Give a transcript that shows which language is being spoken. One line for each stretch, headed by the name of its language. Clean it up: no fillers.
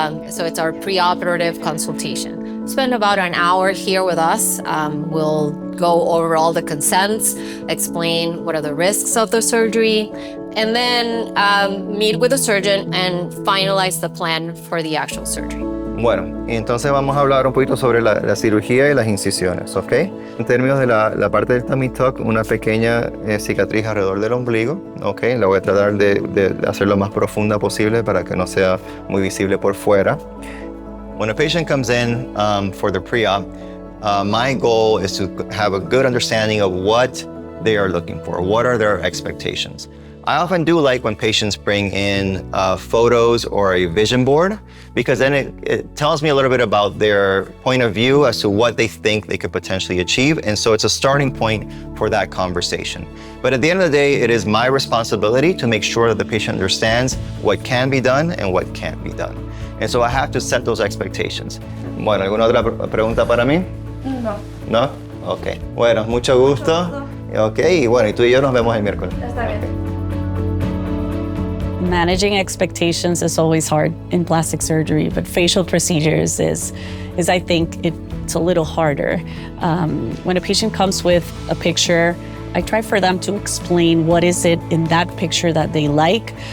English: So it's our pre-operative consultation. Spend about an hour here with us. We'll go over all the consents, explain what are the risks of the surgery, and then meet with the surgeon and finalize the plan for the actual surgery.
Spanish: Bueno, entonces vamos a hablar un poquito sobre la cirugía y las incisiones, ¿ok? En términos de la parte del
English: tummy tuck,
Spanish: una pequeña cicatriz alrededor del ombligo, ¿ok? La voy a tratar de hacer lo más profunda posible para que no sea muy visible por fuera.
English: When a patient comes in for the pre-op, my goal is to have a good understanding of what they are looking for. What are their expectations? I often do like when patients bring in photos or a vision board, because then it tells me a little bit about their point of view as to what they think they could potentially achieve. And so it's a starting point for that conversation. But at the end of the day, it is my responsibility to make sure that the patient understands what can be done and what can't be done. And so I have to set those expectations.
Spanish: Bueno, ¿alguna otra pregunta para mí? No. ¿No? Ok. Bueno, mucho gusto. Ok, y bueno, y tú y yo nos vemos el miércoles. Está bien.
English: Managing expectations is always hard in plastic surgery, but facial procedures is I think it's a little harder. When a patient comes with a picture, I try for them to explain what is it in that picture that they like.